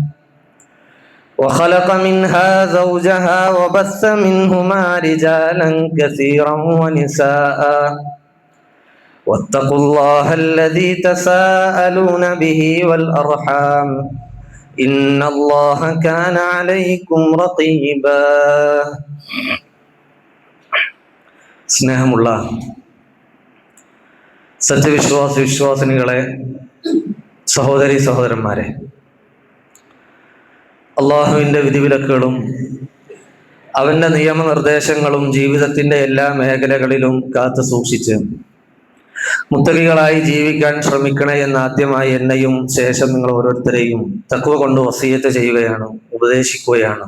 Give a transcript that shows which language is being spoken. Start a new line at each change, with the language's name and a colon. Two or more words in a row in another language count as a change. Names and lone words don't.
Arabic: وخلق منها زوجها وبث منهما رجالا كثيرا ونساء واتقوا الله الذي تساءلون به والأرحام إن الله كان عليكم رقيبا
Malayalam: സ്നേഹമുള്ള വിശ്വാസിനികളെ, സഹോദരി സഹോദരന്മാരെ, അള്ളാഹുവിൻ്റെ വിധിവിലക്കുകളും അവൻ്റെ നിയമനിർദ്ദേശങ്ങളും ജീവിതത്തിൻ്റെ എല്ലാ മേഖലകളിലും കാത്തു സൂക്ഷിച്ച് മുത്തഖികളായി ജീവിക്കാൻ ശ്രമിക്കണേ എന്ന് ആദ്യമായി എന്നെയും ശേഷം നിങ്ങൾ ഓരോരുത്തരെയും തഖ്വ കൊണ്ട് വസിയത്ത് ചെയ്യുകയാണ്, ഉപദേശിക്കുകയാണ്.